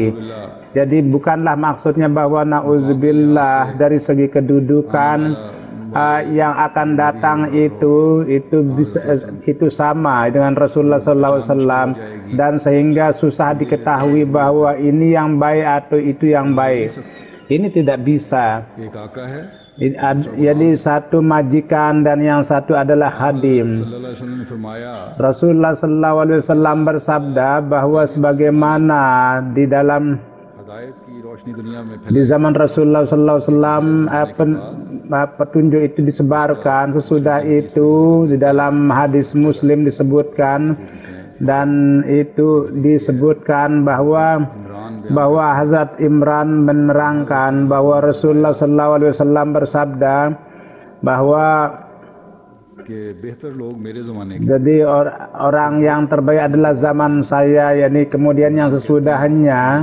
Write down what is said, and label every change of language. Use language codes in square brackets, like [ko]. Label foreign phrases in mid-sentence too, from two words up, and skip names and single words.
[id] Jadi bukanlah maksudnya bahwa na'udzubillah dari segi kedudukan yang akan datang itu sama dengan Rasulullah SAW, dan sehingga susah diketahui bahwa ini yang baik atau itu yang baik. Ini tidak bisa. Jadi satu majikan dan yang satu adalah khadim. Rasulullah SAW bersabda bahwa sebagaimana di dalam [ur] ہدایت کی روشنی دنیا میں [id] Di zaman Rasulullah SAW petunjuk itu disebarkan. Sesudah itu di dalam hadis Muslim disebutkan, dan itu disebutkan bahwa Hazrat Imran menerangkan bahwa Rasulullah SAW bersabda bahwa jadi orang yang terbaik adalah zaman saya, yakni kemudian yang sesudahnya.